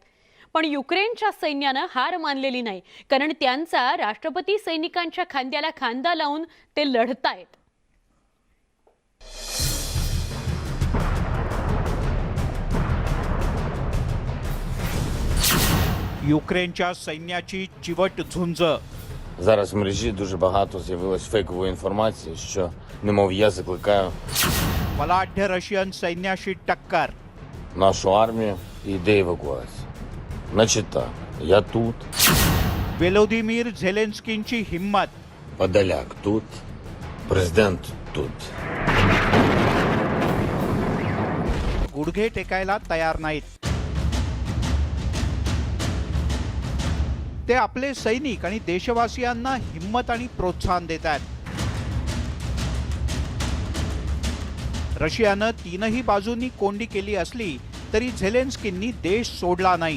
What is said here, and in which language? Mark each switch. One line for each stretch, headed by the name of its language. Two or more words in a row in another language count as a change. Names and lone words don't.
Marathi: पण युक्रेनच्या सैन्यानं हार मानलेली नाही, कारण त्यांचा राष्ट्रपती सैनिकांच्या खांद्याला खांदा लावून ते लढतायत. युक्रेनच्या सैन्याची चिवट झुंज.
Ukrainian: Зараз в мережі дуже багато з'явилось фейкової інформації, що немов я закликаю
Marathi: बलाढ्य रशियन सैन्याशी टक्कर.
Ukrainian: нашу армію і йде евакуація. Значить так, я тут,
Marathi: व्लोदिमीर झेलेन्स्कींची हिम्मत.
Ukrainian: Подоляк тут, президент тут.
Marathi: गुडघे टेकायला तयार नाहीत. ते आपले सैनिक आणि देशवासियांना हिम्मत आणि प्रोत्साहन देत आहेत. रशियानं तीनही बाजूंनी कोंडी केली असली तरी झेलेन्स्कींनी देश सोडला नाही.